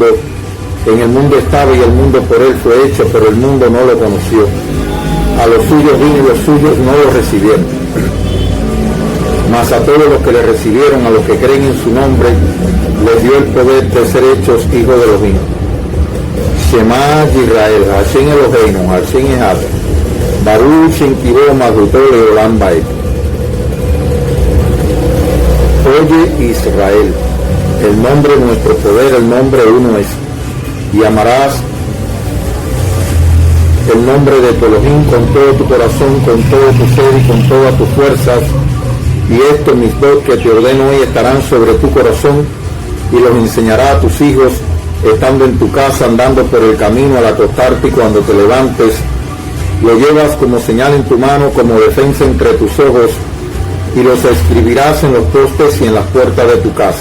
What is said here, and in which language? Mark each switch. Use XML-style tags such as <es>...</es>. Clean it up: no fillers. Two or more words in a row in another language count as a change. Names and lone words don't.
<es>En el mundo estaba y el mundo por él fue hecho, pero el mundo no lo conoció. A los suyos vino y los suyos no lo recibieron. Mas a todos los que le recibieron, a los que creen en su nombre, les dio el poder de ser hechos hijos de Elohim.</es> <he>שמע ישראל השם אלוהינו השם אחד ברוך שם כבוד מלכותו לעולם ועד.</he> <es>Oye Israel, el nombre de nuestro poder, el nombre uno es, y amarás el nombre de tu Elohim con todo tu corazón, con todo tu ser y con todas tus fuerzas, y estos mitzvot que te ordeno hoy estarán sobre tu corazón, y los enseñarás a tus hijos, estando en tu casa, andando por el camino, al acostarte y cuando te levantes, lo llevas como señal en tu mano, como defensa entre tus ojos, y los escribirás en los postes y en las puertas de tu casa.</es>